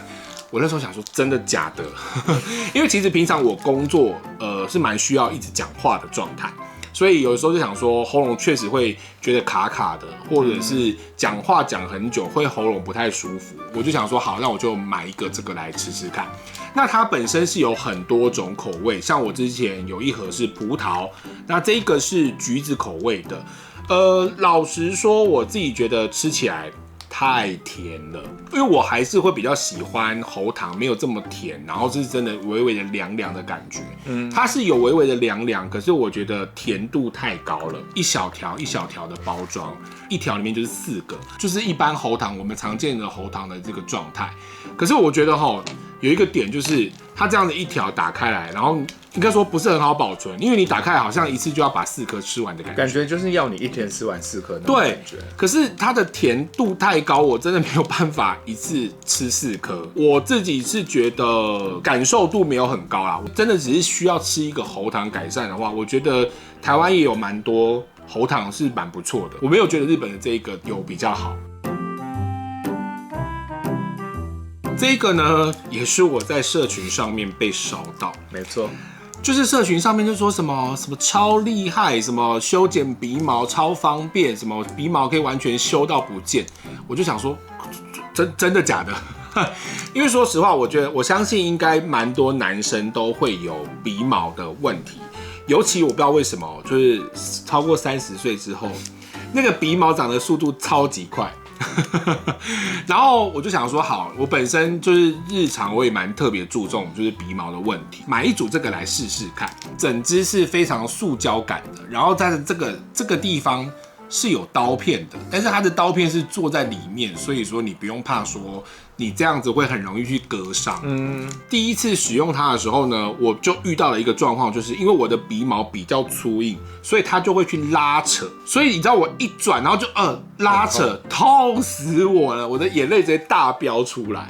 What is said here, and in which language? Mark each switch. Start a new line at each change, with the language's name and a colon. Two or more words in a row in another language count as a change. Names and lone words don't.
Chinese: 我那時候想說，真的假的？因為其實平常我工作，是蠻需要一直講話的狀態，所以有時候就想說，喉嚨確實會覺得卡卡的，或者是講話講很久會喉嚨不太舒服。我就想說，好，那我就買一個這個來吃吃看。那它本身是有很多種口味，像我之前有一盒是葡萄，那這個是橘子口味的。老實說，我自己覺得吃起來太甜了，因為我還是會比較喜歡喉糖，沒有這麼甜，然後是真的微微的涼涼的感覺。它是有微微的涼涼，可是我覺得甜度太高了，一小條一小條的包裝，一條裡面就是4個，就是一般喉糖我們常見的喉糖的這個狀態。可是我覺得有一個點就是，它這樣的一條打開來，然後應該說不是很好保存，因為你打開來好像一次就要把4顆吃完的感覺，感覺就是要你一天吃完4顆。對，可是它的甜度太高，我真的沒有辦法一次吃4顆。我自己是覺得感受度沒有很高啦，我真的只是需要吃一個喉糖改善的話，我覺得台灣也有蠻多喉糖是蠻不錯的，我沒有覺得日本的這一個有比較好。這個呢，也是我在社群上面被燒到，沒錯，就是社群上面就說什麼超厲害，什麼修剪鼻毛超方便，什麼鼻毛可以完全修到不見，我就想說，真的假的？因為說實話，我相信應該蠻多男生都會有鼻毛的問題，尤其我不知道為什麼，就是超過30歲之後，那個鼻毛長的速度超級快。然後我就想說，好，我本身就是日常我也蠻特別注重就是鼻毛的問題，買一組這個來試試看。整支是非常塑膠感的，然後在這個地方是有刀片的，但是它的刀片是坐在裡面，所以說你不用怕說你這樣子會很容易去割傷。第一次使用它的時候呢，我就遇到了一個狀況，就是因為我的鼻毛比較粗硬，所以它就會去拉扯，所以你知道我一轉，然後就拉扯，痛死我了，我的眼淚直接大飆出來。